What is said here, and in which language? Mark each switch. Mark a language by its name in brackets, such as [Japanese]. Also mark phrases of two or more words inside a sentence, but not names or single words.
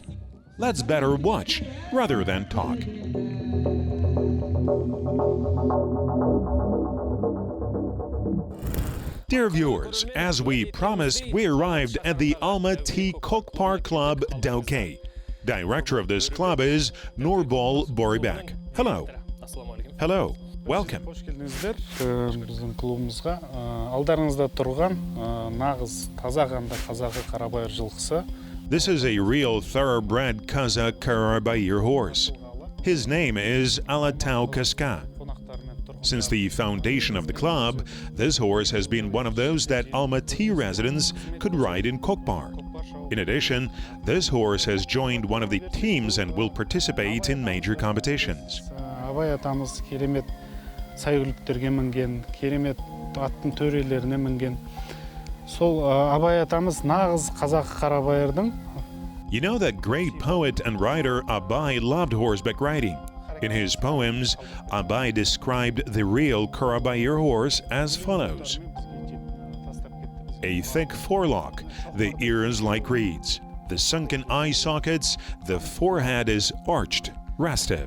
[English] Let's better watch rather than talk. Dear viewers, as we promised, we arrived at the Almaty Kokpar Club Dauke. Director of this club is Nurbol Boribek. Hello. Hello. Welcome. [Kazakh] Hoş келдіңіздер біздің клубымызға. Алдарыңызда тұрған нағыз Kazakh Karabaiyr жылқысы. [English] This is a real thoroughbred Kazakh Karabaiyr horse. His name is Alatau Kaska. Since the foundation of the club, this horse has been one of those that Almaty residents could ride in Kokpar. In addition, this horse has joined one of the teams and will participate in major competitions. [Kazakh] Абай атамыз керемет сәйгүліктерге мінген, керемет аттың төрелеріне мінген. Сол Абай атамыз нағыз Kazakh Karabaiyr'дың. [English] You know that great poet and writer Abay loved horseback riding. In his poems, Abay described the real Karabaiyr horse as follows. A thick forelock, the ears like reeds, the sunken eye sockets, the forehead is arched, restive.